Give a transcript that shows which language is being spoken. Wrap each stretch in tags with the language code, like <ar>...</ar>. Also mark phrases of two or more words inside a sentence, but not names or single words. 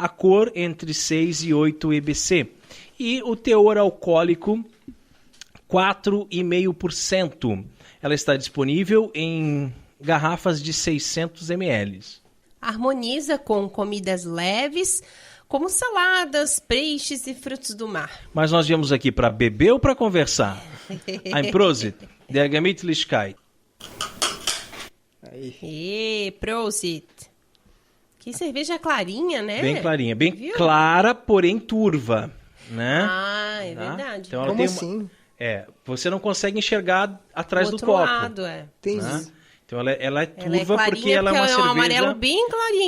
<pt>a cor entre 6 e 8 EBC. E o teor alcoólico, 4,5%. Ela está disponível em garrafas de 600 ml. Harmoniza com comidas leves, como saladas, peixes e frutos do mar. Mas nós viemos aqui para beber ou para conversar?</pt> <de>Ein Prosit, der Gemütlichkeit. Prosit.</de> <pt>Que cerveja clarinha, né? Bem clarinha, bem Viu? clara, porém turva, né? Ah, é Tá? verdade. Então ela Como tem assim? você não consegue enxergar atrás Do do outro copo. lado, Entendi. Né? Então ela é turva Ela é clarinha porque ela é uma um cerveja... amarelo bem clarinho.</pt>